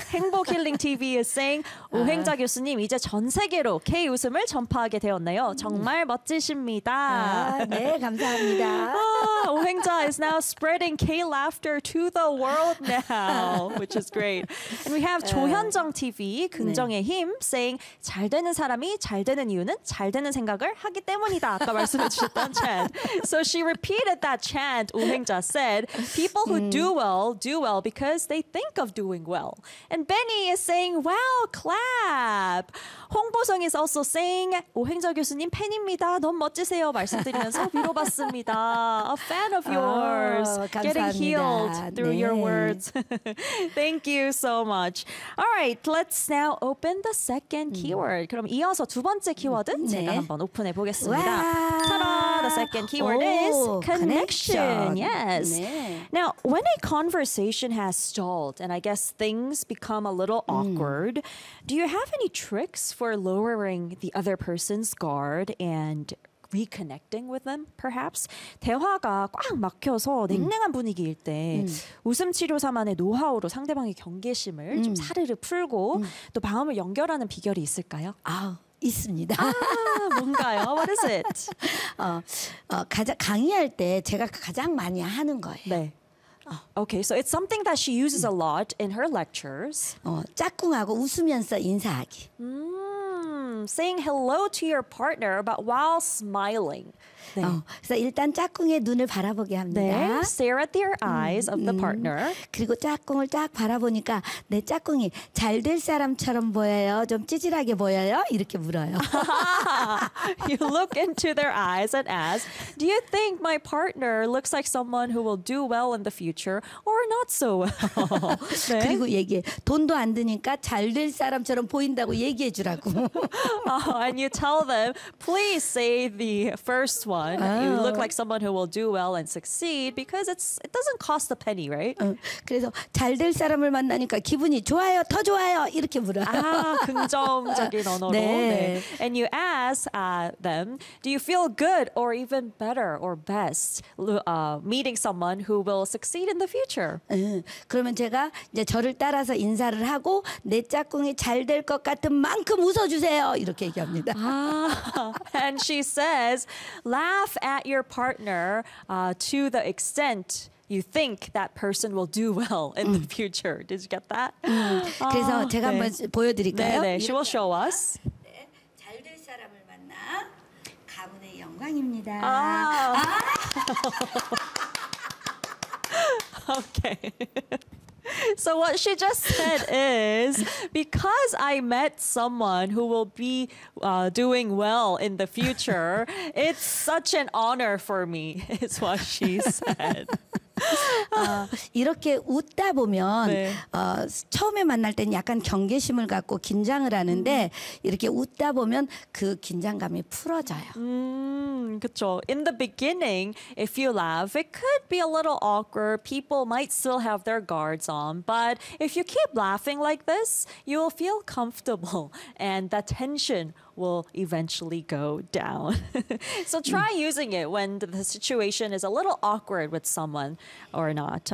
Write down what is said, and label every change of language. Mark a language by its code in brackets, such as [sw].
[ko] 행복 힐링 TV [en] is saying, [ko] 우행자 교수님, 이제 전 세계로 K-웃음을 전파하게 되었네요. 정말 멋지십니다. 아, 네, 감사합니다. [en] 우행자 is now spreading K-laughter to the world now, which is great. And we have 조현정 TV, [ko] 긍정의 네. 힘, saying, 잘 되는 사람이 잘 되는 이유는 잘 되는 생각을 하기 때문이다. 아까 말씀해 주셨던 chant. [en] So she repeated that chant, 우행자 said, people who do well because they think of doing well. And Benny is saying, wow, clap. 홍보성 is also saying, [ko] 우행자 교수님 팬입니다. 너무 멋지세요. 말씀드리면서 위로받습니다. [en] A fan of yours. [ko] Oh, 감사합니다. [en] Getting healed through 네. your words. Thank you so much. All right, let's now open the second keyword. [ko] 그럼 이어서 두 번째 키워드 네. 제가 한번 오픈해 보겠습니다. 와. [en] The second keyword is connection. Yes. [ko] 네. [en] Now, when a conversation has stalled and I guess things become a little awkward, do you have any tricks for lowering the other person's guard and reconnecting with them, perhaps? [ko] 대화가 꽉 막혀서 냉랭한 분위기일 때 웃음치료사만의 노하우로 상대방의 경계심을 좀 사르르 풀고 또 마음을 연결하는 비결이 있을까요? 아, 있습니다. 아, 뭔가요? [en] What is it? [ko] 강의할 때 제가 가장 많이 하는 거예요. 네. [en] Okay, so it's something that she uses a lot in her lectures. [ko] 짝꿍하고 웃으면서 인사하기. [en] Saying hello to your partner, but while smiling. [ko] 네. 그래서 일단 짝꿍의 눈을 바라보게 합니다. [en] 네. Stare at their eyes of the partner. [ko] 그리고 짝꿍을 딱 바라보니까 내 짝꿍이 잘될 사람처럼 보여요? 좀 찌질하게 보여요? 이렇게 물어요. [en] You look into their eyes and ask, Do you think my partner looks like someone who will do well in the future or not so well? [ko] 네. 그리고 얘기해. 돈도 안 드니까 잘될 사람처럼 보인다고 얘기해 주라고. [en] And you tell them, please say the first one. Oh. You look like someone who will do well and succeed because it doesn't cost a penny, right? [ko] 그래서 잘될 사람을 만나니까 기분이 좋아요, 더 좋아요 이렇게 물어. 아, 긍정적인 언어로. 네. 네. [en] And you ask them, do you feel good or even better or best meeting someone who will succeed in the future? [ko] 그러면 제가 이제 저를 따라서 인사를 하고 내 짝꿍이 잘될 것 같은 만큼 웃어주세요. 이렇게 얘기합니다. [en] And she says, laugh at your partner to the extent you think that person will do well in the future. Did you get that? [ko] 그래서 제가 네. 한번 보여드릴까요? 네, 네. [en] She will show us. [ko] 잘될 사람을 만나 가문의 영광입니다. [en] Okay. So what she just said is, because I met someone who will be doing well in the future, it's such an honor for me, is what she said. [ko] 이렇게 웃다 보면 네. 처음에 만날 때는 약간 경계심을 갖고 긴장을 하는데 이렇게 웃다 보면 그 긴장감이 풀어져요. 그렇죠. [en] In the beginning, if you laugh, it could be a little awkward. People might still have their guards on. But if you keep laughing like this, you will feel comfortable and that tension will eventually go down. So try using it when the situation is a little awkward with someone or not.